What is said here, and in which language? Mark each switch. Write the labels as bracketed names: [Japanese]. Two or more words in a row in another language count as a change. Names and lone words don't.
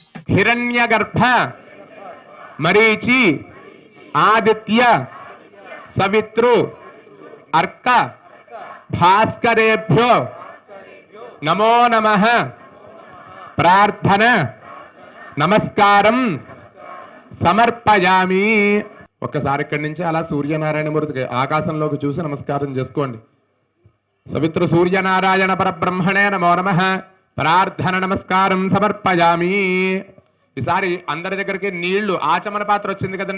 [Sanskrit] हिरण्यगर्भ मरीचि आदित्य सवित्रु अर्क भास्करेभ्यो नमो नमः प्रार्थना नमस्कारं సమర్పయామి. [Telugu] ఒక్కసారి ఇక్కడి నుంచి అలా సూర్యనారాయణమూర్తికి ఆకాశంలోకి చూసి నమస్కారం చేసుకోండి. [Sanskrit] సవిత్ర సూర్యనారాయణ పరబ్రహ్మణే నమో నమః ప్రార్థన నమస్కారం సమర్పయామి. [Telugu] ఈసారి అందరి దగ్గరికి నీళ్లు ఆచమన పాత్ర వచ్చింది కదండి.